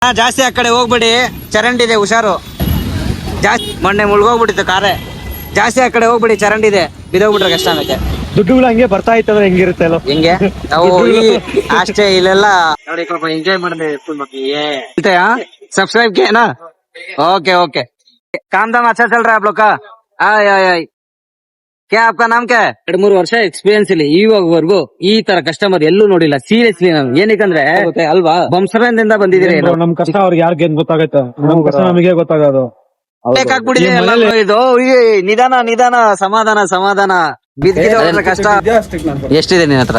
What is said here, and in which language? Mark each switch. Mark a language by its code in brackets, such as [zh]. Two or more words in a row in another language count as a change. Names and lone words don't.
[kn] ಜಾಸ್ತಿ ಆ ಕಡೆ ಹೋಗ್ಬಿಡಿ, ಚರಂಡಿ ಇದೆ, ಹುಷಾರು. ಜಾಸ್ತಿ ಮೊನ್ನೆ ಮುಳುಗೋಗ್ಬಿಟ್ಟಿತ್ತು ಕಾರೇ. ಜಾಸ್ತಿ ಆ ಕಡೆ ಹೋಗ್ಬಿಡಿ, ಚರಂಡಿ ಇದೆ, ಬಿದೋಗ್ಬಿಟ್ರೆ ಕಷ್ಟ ಆಗುತ್ತೆ. ದುಡ್ಡುಗಳು ಹಂಗೆ ಬರ್ತಾ ಇತ್ತಂದ್ರೆ ಹೆಂಗಿರುತ್ತೆ ಅಲ್ಲ? ಹಿಂಗೆ ನಾವು ಅಷ್ಟೇ ಇಲ್ಲೆಲ್ಲ ನೋಡಿ, ಸ್ವಲ್ಪ ಎಂಜಾಯ್ ಮಾಡಿದೆ. [hi] सब्सक्राइब किया ना? [en] okay okay. [hi] काम धाम अच्छा चल रहा है आप लोग का? आय आय आय. क्या आपका नाम क्या है? [kn] 2-3 ವರ್ಷ ಎಕ್ಸ್ಪೀರಿಯನ್ಸ್ ಇಲ್ಲಿ ಇವಾಗವರೆಗೂ ಈ ತರ ಕಸ್ಟಮರ್ ಎಲ್ಲೂ ನೋಡಿಲ್ಲ. ಸೀರಿಯಸ್ಲಿ ನಾನು ಏನಕ್ಕಂದ್ರೆ ಅಲ್ವಾ, ಬಂಸರದಿಂದ ಬಂದಿದ್ದೀರಿ. ನಮ್ ಕಷ್ಟ ಅವ್ರಿಗೆ ಯಾರಿಗೆ ಏನ್ ಗೊತ್ತಾಗತ್ತೆ? ನಮ್ ಕಷ್ಟ ನಮಗೆ ಗೊತ್ತಾಗೋದು. ಬೇಕಾಗ್ಬಿಟ್ಟಿದೆ ಇದು. ನಿಧಾನ ನಿಧಾನ, ಸಮಾಧಾನ ಸಮಾಧಾನ. ಬಿದ್ದಿರೋ ಕಷ್ಟ ಎಷ್ಟಿದೆ ನಿನ್ನ ಹತ್ರ?